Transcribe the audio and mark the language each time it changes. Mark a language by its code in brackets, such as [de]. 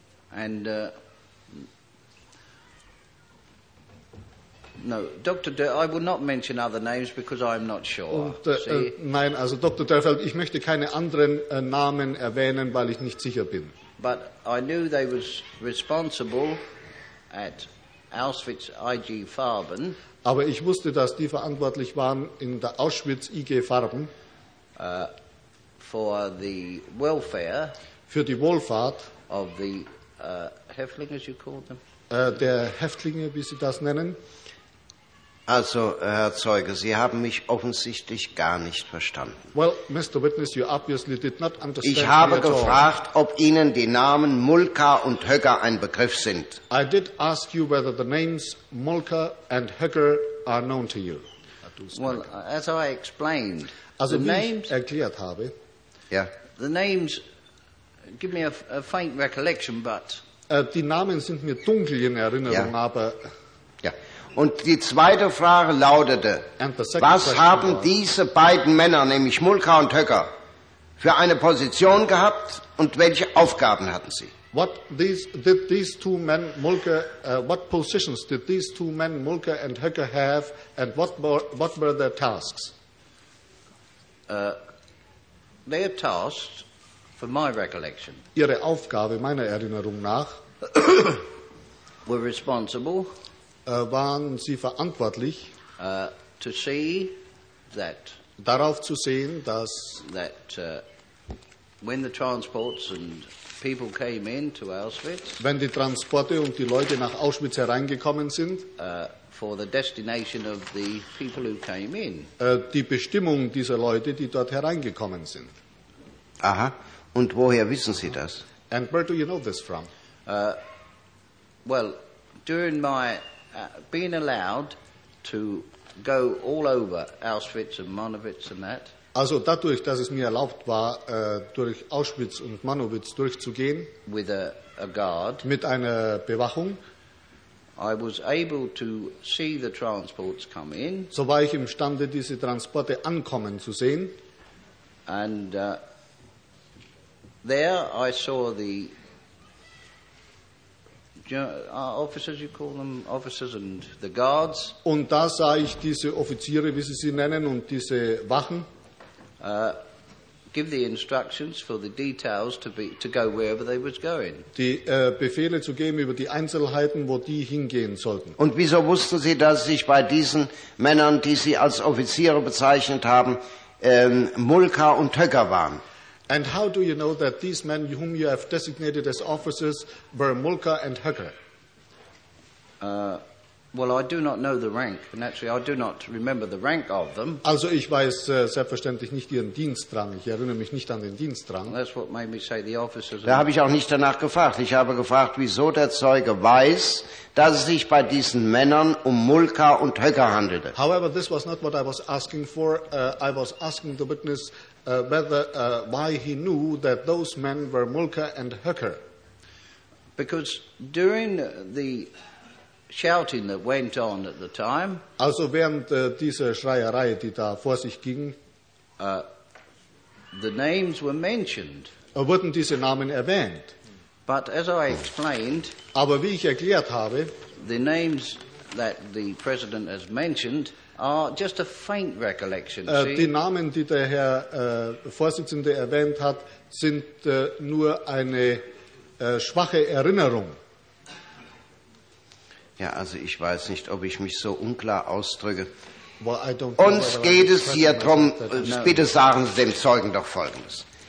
[en] And no, Dr. Dörfeld, I will not mention other names because I am not sure. [de] Und, nein, also Dr. Dörfeld, ich möchte keine anderen Namen erwähnen, weil ich nicht sicher bin. [en] But I knew they was responsible at Auschwitz IG Farben. [de] Aber ich wusste, dass die verantwortlich waren in der Auschwitz IG Farben [en] for the welfare [de] für die Wohlfahrt [en] of the Häftlinge, as you call them. [de] Der Häftlinge, wie Sie das nennen. Also, Herr Zeuge, Sie haben mich offensichtlich gar nicht verstanden. [en] Well, Mr. Witness, you obviously did not understand. [de] Ich habe gefragt, ob Ihnen die Namen Mulka und Höcker ein Begriff sind. [en] I did ask you whether the names Mulka and Höcker are known to you. Well, as I explained, [de] also, [en] the names [de] erklärt habe. [en] Yeah. The names give me a faint recollection, but [de] die Namen sind mir dunkel in Erinnerung, ja. Aber ja. Und die zweite Frage lautete, was haben diese beiden Männer, nämlich Mulka und Höcker, für eine Position gehabt und welche Aufgaben hatten sie? [en] What positions did these two men, Mulka and Höcker, have and what were their tasks? Their tasks, from my recollection. [de] Ihre Aufgabe, meiner Erinnerung nach, [en] were responsible. [de] Waren Sie verantwortlich, [en] to see that, [de] darauf zu sehen, dass [en] that, when the transports and people came in to Auschwitz, [de] wenn die Transporte und die Leute nach Auschwitz hereingekommen sind, [en] for the destination of the people who came in, [de] die Bestimmung dieser Leute, die dort hereingekommen sind. Aha. Und woher wissen Sie das? [en] And where do you know this from? Well, during my being allowed to go all over Auschwitz and Monowitz and that. [de] Also dadurch, dass es mir erlaubt war, durch Auschwitz und Monowitz durchzugehen. [en] With a guard. [de] Mit einer Bewachung. [en] I was able to see the transports come in. [de] So war ich imstande, diese Transporte ankommen zu sehen. [en] And there I saw the officers, you call them officers and the guards. [de] Und da sah ich diese Offiziere, wie Sie sie nennen, und diese Wachen. [en] Give the instructions for the details to go wherever they was going. [de] Die Befehle zu geben über die Einzelheiten, wo die hingehen sollten. Und wieso wussten Sie, dass sich bei diesen Männern, die Sie als Offiziere bezeichnet haben, Mulka und Höcker waren? [en] And how do you know that these men whom you have designated as officers were Mulka and Höcker? Well, I do not know the rank, and actually I do not remember the rank of them. [de] Also ich weiß selbstverständlich nicht ihren Dienstrang. Ich erinnere mich nicht an den Dienstrang. [en] That's what made me say the officers. [de] Da habe ich auch nicht danach gefragt. Ich habe gefragt, wieso der Zeuge weiß, dass es sich bei diesen Männern um Mulka und Höcker handelte. [en] However, this was not what I was asking for. I was asking the witness why he knew that those men were Mulka and Höcker. Because during the shouting that went on at the time, [de] also während dieser Schreierei, die da vor sich ging, [en] the names were mentioned. [de] Wurden diese Namen erwähnt? [en] But as I explained, [de] aber wie ich erklärt habe, [en] the names that the president has mentioned are just a faint recollection. [de] Die Namen, die der Herr Vorsitzende erwähnt hat, sind nur eine schwache Erinnerung. Ja, also ich weiß nicht, ob ich mich so unklar ausdrücke. [en] Well, [de] uns geht es hier darum, bitte sagen Sie dem Zeugen doch Folgendes.